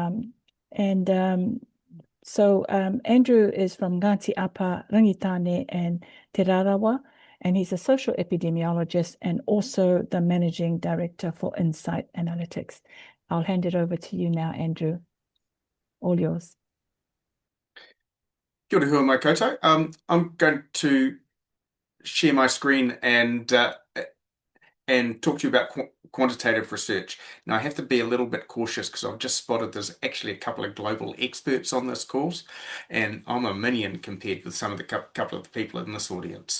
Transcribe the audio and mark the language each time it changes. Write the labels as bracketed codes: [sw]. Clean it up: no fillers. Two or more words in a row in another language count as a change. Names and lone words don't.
[en] So Andrew is from Ngāti Apa, Rangitane, and Te Rarawa, and he's a social epidemiologist and also the managing director for Insight Analytics. I'll hand it over to you now, Andrew. All yours. [mi] Kia ora hua mai koutou. [en] I'm going to share my screen and talk to you about quantitative research. Now, I have to be a little bit cautious because I've just spotted there's actually a couple of global experts on this course, and I'm a minion compared with some of the couple of the people in this audience.